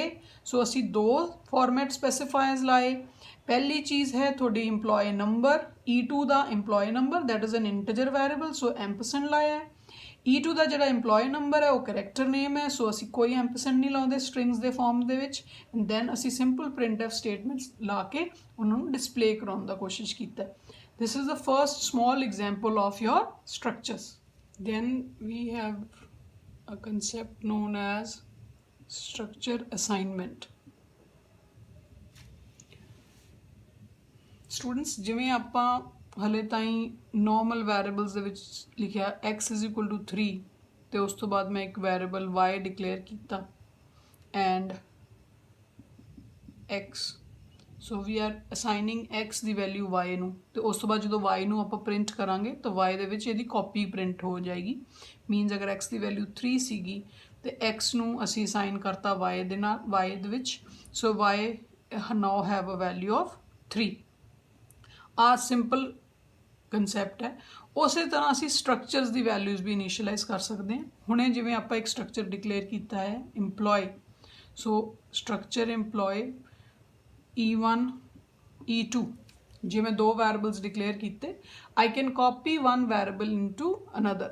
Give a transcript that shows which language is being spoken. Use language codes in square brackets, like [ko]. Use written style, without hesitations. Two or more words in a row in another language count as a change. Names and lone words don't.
[pa] ਸੋ ਅਸੀਂ ਦੋ [en] format specifiers [pa] ਲਾਏ। ਪਹਿਲੀ ਚੀਜ਼ ਹੈ ਤੁਹਾਡੀ [en] EMPLOYEE number, [pa] E2 ਦਾ [en] EMPLOYEE number that is an integer variable, [pa] ਸੋ ਐਂਪਰਸੈਂਡ ਲਾਇਆ। E2 ਦਾ ਜਿਹੜਾ [en] EMPLOYEE number [pa] ਹੈ ਉਹ [en] character name [pa] ਹੈ, ਸੋ ਅਸੀਂ ਕੋਈ ਐਂਪਰਸੈਂਡ ਨਹੀਂ ਲਾਉਂਦੇ ਸਟ੍ਰਿੰਗਸ ਦੇ ਫਾਰਮ ਦੇ ਵਿੱਚ। [en] and then [pa] ਅਸੀਂ [en] simple printf statements [pa] ਲਾ ਕੇ ਉਹਨਾਂ ਨੂੰ ਡਿਸਪਲੇ ਕਰਾਉਣ ਦਾ ਕੋਸ਼ਿਸ਼ ਕੀਤਾ। [en] This is the first small example of your structures. Then we have a concept known as structure assignment. Students, [pa] ਜਿਵੇਂ ਆਪਾਂ ਹਲੇ ਤਾਈਂ [en] normal variables [pa] ਦੇ ਵਿੱਚ ਲਿਖਿਆ [en] x is equal to 3 [pa] ਤੇ ਉਸ ਤੋਂ ਬਾਅਦ ਮੈਂ ਇੱਕ [en] variable y declare [pa] ਕੀਤਾ [en] and x, so we are assigning x [pa] ਦੀ ਵੈਲਿਊ y ਨੂੰ ਤੇ ਉਸ ਤੋਂ ਬਾਅਦ ਜਦੋਂ y ਨੂੰ ਆਪਾਂ ਪ੍ਰਿੰਟ ਕਰਾਂਗੇ ਤਾਂ y ਦੇ ਵਿੱਚ ਇਹਦੀ ਕਾਪੀ ਪ੍ਰਿੰਟ ਹੋ ਜਾਏਗੀ। ਮੀਨਸ ਅਗਰ x ਦੀ ਵੈਲਿਊ 3 ਸੀਗੀ ਤੇ x ਨੂੰ ਅਸੀਂ ਅਸਾਈਨ ਕਰਤਾ y ਦੇ ਨਾਲ, y ਦੇ ਵਿੱਚ, ਸੋ [en] y now have a value of 3। [pa] ਆ [en] simple concept [pa] ਹੈ। ਉਸੇ ਤਰ੍ਹਾਂ ਅਸੀਂ ਸਟਰਕਚਰਸ ਦੀ ਵੈਲਿਊਜ਼ ਵੀ ਇਨੀਸ਼ੀਅਲਾਈਜ਼ ਕਰ ਸਕਦੇ ਹਾਂ। ਹੁਣੇ ਜਿਵੇਂ ਆਪਾਂ ਇੱਕ [en] structure declare [pa] ਕੀਤਾ ਹੈ EMPLOYEE, ਸੋ [en] structure EMPLOYEE [pa] E1 E2, ਜਿਵੇਂ ਦੋ [en] variables declare [pa] ਕੀਤੇ, [en] I can copy one variable into another.